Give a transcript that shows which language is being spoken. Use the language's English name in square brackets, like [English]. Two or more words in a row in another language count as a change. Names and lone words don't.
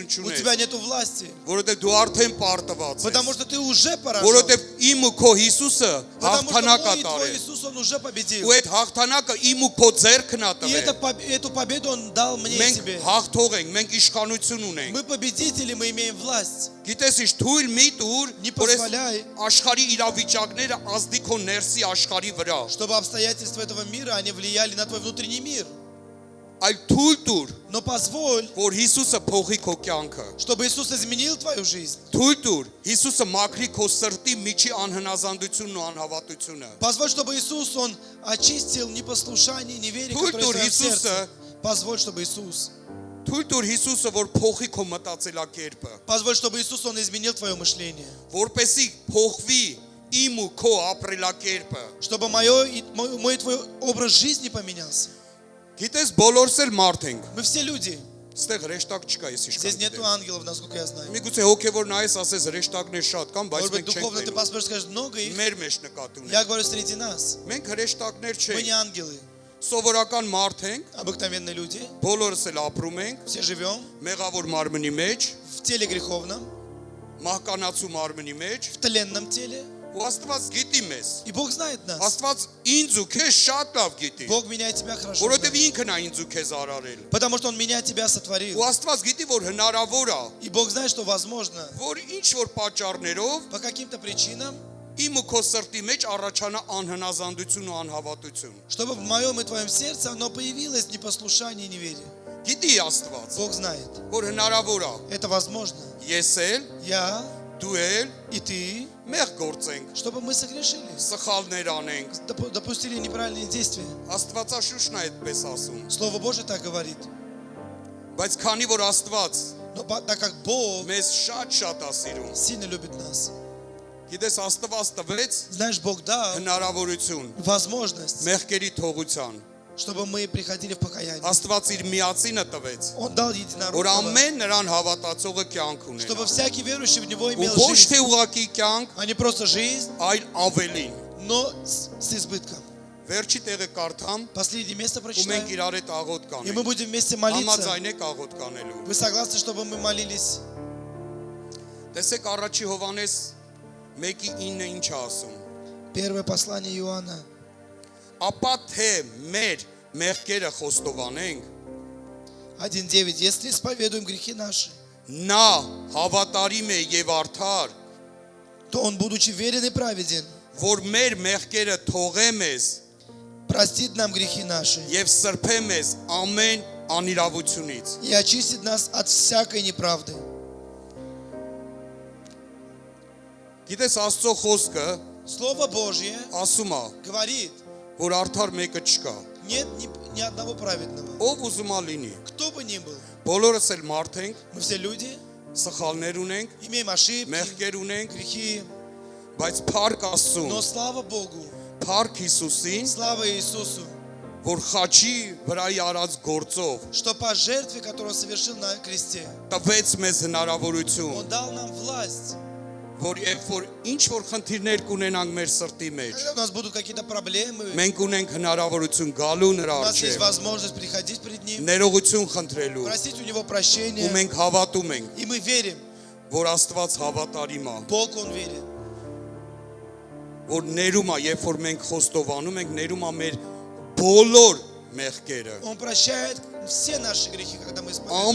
[Russian] У [Armenian] չունես, [Russian] тебя нету власти. [Armenian] որովհետև դու արդեն պարտված ես։ [Russian] Потому что ты уже поражен. [Armenian] Որովհետև իմ ու քո Հիսուսը [Russian] Потому что [Armenian] հաղթանակ [Russian] мой [Armenian] է [Russian] и твой [Armenian] տարել։ [Russian] Иисус, Он уже победил. [Armenian] Ու այդ հաղթանակը իմ ու քո ձեռքն է [Russian] И [Armenian] տվել։ [Russian] эту победу Он дал мне и [Armenian] Մենք [Russian] тебе. [Armenian] հաղթող ենք, մենք իշխանություն ունենք։ [Russian] Мы победители, мы имеем власть. [Armenian] Գիտես ինչ, թույլ մի տուր, [Russian] Не [Armenian] որ այս [Russian] позволяй, [Armenian] աշխարհի իրավիճակները ազդի քո ներսի աշխարհի վրա։ [Russian] чтобы обстоятельства этого мира, они влияли на твой внутренний мир. [Armenian] Այլ թույլ տուր, [Russian] Но позволь, [Armenian] որ Հիսուսը փոխի քո կյանքը։ [Russian] чтобы Иисус изменил твою жизнь. [Armenian] Թույլ տուր, Հիսուսը մաքրի քո սրտի միջի անհնազանդությունն ու անհավատությունը։ [Russian] Позволь, чтобы Иисус, Он очистил непослушание, неверие, [Armenian] Թույլ [Russian] которое в [Armenian] տուր [Russian] твоем сердце. [Armenian] Հիսուսը, [Russian] Позволь, чтобы Иисус. [Armenian] թույլ տուր Հիսուսը, որ փոխի քո մտածելակերպը, [Russian] Позволь, чтобы Иисус, Он изменил твое мышление. [Armenian] որպեսզի փոխվի իմ ու քո ապրելակերպը։ [Russian] Чтобы мой и твой образ жизни поменялся. [Armenian] Գիտես, բոլորս էլ մարդ ենք։ [Russian] Мы все люди. [Armenian] Ստեղ հրեշտակ չկա, ես [Russian] Здесь [Armenian] իշքան [Russian] нету [Armenian] գիտեմ։ [Russian] ангелов, насколько я знаю. [Armenian] Միգուցե հոգևոր նայես ասես հրեշտակներ շատ կան, բայց [Russian] Может быть, [Armenian] մենք չենք [Russian] духовно ты [Armenian] տենում։ [Russian] посмотришь, скажешь, много их. [Armenian] Մեր մեջ նկատի [Russian] Я [Armenian] ունենք։ [Russian] говорю, среди нас. [Armenian] Մենք հրեշտակներ [Russian] Мы не [Armenian] չենք, [Russian] ангелы. [Armenian] սովորական մարդ ենք, [Russian] Обыкновенные люди. [Armenian] բոլորս էլ ապրում ենք [Russian] Все живем [Armenian] մեղավոր մարմնի մեջ, [Russian] в теле греховном, [Armenian] մահկանացու մարմնի մեջ, [Russian] в тленном теле. [Armenian] ու Աստված գիտի մեզ։ [Russian] И Бог знает нас. [Armenian] Աստված ինձ ու քեզ շատ լավ գիտի, [Russian] Бог меня и тебя хорошо [Armenian] որովհետև [Russian] знает. [Armenian] ինքն է ինձ ու քեզ արարել։ [Russian] Потому что Он меня и тебя [Armenian] Ու [Russian] сотворил. [Armenian] Աստված գիտի, որ հնարավոր է, [Russian] И Бог знает, что возможно [Armenian] որ ինչ որ պատճառներով [Russian] по каким-то причинам, [Armenian] իմ ու քո սրտի մեջ առաջանա անհնազանդություն ու անհավատություն։ [Russian] чтобы в моем и твоем сердце оно появилось непослушание и неверие. [Armenian] Գիտի Աստված, [Russian] Бог знает. [Armenian] որ հնարավոր է, [Russian] Это возможно. [Armenian] ես էլ, [Russian] Я [Armenian] դու էլ [Russian] и ты, [Armenian] մեղ գործենք, [Russian] чтобы мы согрешили. [Armenian] սխալներ անենք։ [Russian] Допустили неправильные действия. [Armenian] Աստվածաշունչն է այդպես ասում։ [Russian] Слово Божие так говорит. [Armenian] Բայց քանի որ Աստված [Russian] Но так как Бог [Armenian] մեզ շատ է սիրում, [Russian] сильно любит нас. [Armenian] գիտես Աստված տվեց [Russian] Знаешь, Бог дал [Armenian] հնարավորություն [Russian] возможность, [Armenian] մեղքերի թողության։ [Russian] чтобы мы приходили в покаяние. [Armenian] Աստված իր միածինը տվեց, [Russian] Он дал [Armenian] որ [Russian] единородного, [Armenian] ամեն նրան հավատացողը կյանք [Russian] чтобы [Armenian] ունենա։ [Russian] всякий верующий в Него [Armenian] Ու [Russian] имел [Armenian] ոչ [Russian] жизнь. [Armenian] թե ուղակի կյանք, [Russian] А не просто жизнь, [Armenian] այլ ավելին։ [Russian] но с избытком. [Armenian] Վերջի տեղը կարդամ, [Russian] Последнее место [Armenian] ու մենք [Russian] прочитаем. [Armenian] իրար հետ աղոտ [Russian] И мы [Armenian] կանենք։ [Russian] будем вместе молиться. [Armenian] Համաձայն եք աղոտ կանելու։ [Russian] Вы согласны, чтобы мы молились? [Armenian] Տեսեք առաջի Հովանես 1:9 ինչ է ասում։ [Russian] Первое послание Иоанна. [Armenian] Ապա թե մեր մեղքերը խոստովանենք, [Russian] 1:9. Если исповедуем грехи наши, [Armenian] նա հավատարիմ է եւ արդար, [Russian] то Он, будучи верен и праведен, [Armenian] որ մեր մեղքերը թողե մեզ [Russian] простит нам грехи наши [Armenian] եւ սրբե մեզ ամեն անիրավությունից։ [Russian] и очистит нас от всякой неправды. [Armenian] Գիտես Աստծո խոսքը [Russian] Слово Божье [Armenian] ասում է, [Russian] говорит, [Armenian] որ արդար մեկը չկա։ [Russian] нет ни одного праведного. [Armenian] Ով ուզում է լինի։ [Russian] Кто бы ни был, [Armenian] Բոլորս էլ մարդ ենք, [Russian] мы все люди, [Armenian] սխալներ ունենք, [Russian] имеем ошибки, [Armenian] մեղքեր ունենք, [Russian] грехи, [Armenian] բայց փառք Աստծուն, [Russian] но слава Богу, [Armenian] փառք Հիսուսին, [Russian] слава Иисусу, [Armenian] որ խաչի վրայի արած գործով [Russian] что по жертве, которую Он совершил на кресте, [Armenian] տվեց մեզ հնարավորություն, [Russian] Он дал нам власть. [Armenian] որ երբ որ ինչ որ խնդիրներ կունենանք մեր սրտի մեջ, [Russian] Когда у нас будут какие-то проблемы, [Armenian] մենք ունենք հնարավորություն գալու նրա [Russian] у нас есть [Armenian] առջև, [Russian] возможность приходить пред Ним, [Armenian] ներողություն խնդրելու, [Russian] просить у Него [Armenian] ու [Russian] прощения, [Armenian] մենք հավատում ենք, [Russian] и мы верим, [Armenian] որ Աստված հավատարիմ է, [Russian] Бог Он верен. [Armenian] որ ներում է, երբ որ մենք խոստովանում ենք, ներում է մեր բոլոր մեղքերը, [Russian] Он прощает все наши грехи, когда мы исповедуем.